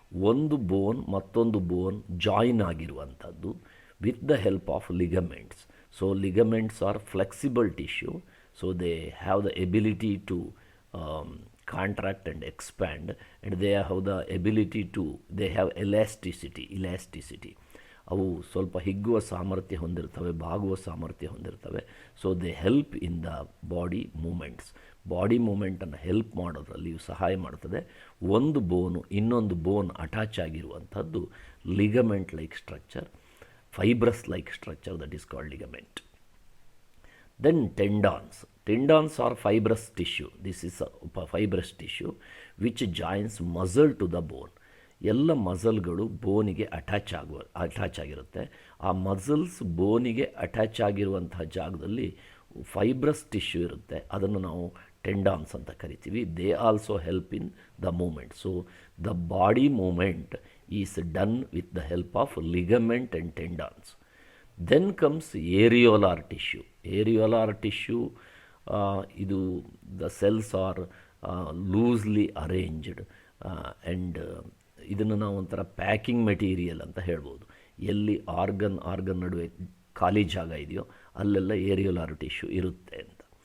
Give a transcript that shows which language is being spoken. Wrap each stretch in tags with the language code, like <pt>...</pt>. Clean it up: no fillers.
<kn>ಒಂದು ಬೋನ್ ಮತ್ತೊಂದು ಬೋನ್ ಜಾಯಿನ್ ಆಗಿರುವಂಥದ್ದು</kn> <en>With the help of ligaments. So ligaments are flexible tissue, so they have the ability to contract and expand, and they have the ability to, they have elasticity.</en> <kn>ಅವು ಸ್ವಲ್ಪ ಹಿಗ್ಗುವ ಸಾಮರ್ಥ್ಯ ಹೊಂದಿರ್ತವೆ, ಬಾಗುವ ಸಾಮರ್ಥ್ಯ ಹೊಂದಿರ್ತವೆ.</kn> <en>So they help in the body movements.</en> <kn>Body ಮೂಮೆಂಟನ್ನು help ಮಾಡೋದ್ರಲ್ಲಿ ಇವು ಸಹಾಯ ಮಾಡ್ತದೆ. ಒಂದು ಬೋನು ಇನ್ನೊಂದು ಬೋನ್ ಅಟ್ಯಾಚ್ ಆಗಿರುವಂಥದ್ದು</kn> <en>Ligament like structure, fibrous like structure, that is called ligament. Then tendons. Tendons are fibrous tissue. This is a fibrous tissue which joins muscle to the bone.</en> <kn>ಎಲ್ಲ ಮಸಲ್ಗಳು ಬೋನಿಗೆ attach ಆಗಿರುತ್ತೆ. ಆ ಮಸಲ್ಸ್ ಬೋನಿಗೆ ಅಟ್ಯಾಚ್ ಆಗಿರುವಂತಹ ಜಾಗದಲ್ಲಿ fibrous tissue ಇರುತ್ತೆ, ಅದನ್ನು ನಾವು tendons ಅಂತ ಕರಿತೀವಿ.</kn> <en>They also help in the movement. So the body movement is done with the help of ligament and tendons. Then comes areolar tissue. Areolar tissue, ಇದು the cells are loosely arranged and</en> <kn>ಇದನ್ನು ನಾವು ಒಂಥರ packing material ಅಂತ ಹೇಳ್ಬೋದು. ಎಲ್ಲಿ organ ನಡುವೆ ಖಾಲಿ ಜಾಗ ಇದೆಯೋ ಅಲ್ಲೆಲ್ಲ ಏರಿಯೋಲಾರ್ ಟಿಶ್ಯೂ ಇರುತ್ತೆ ಅಂತ.</kn>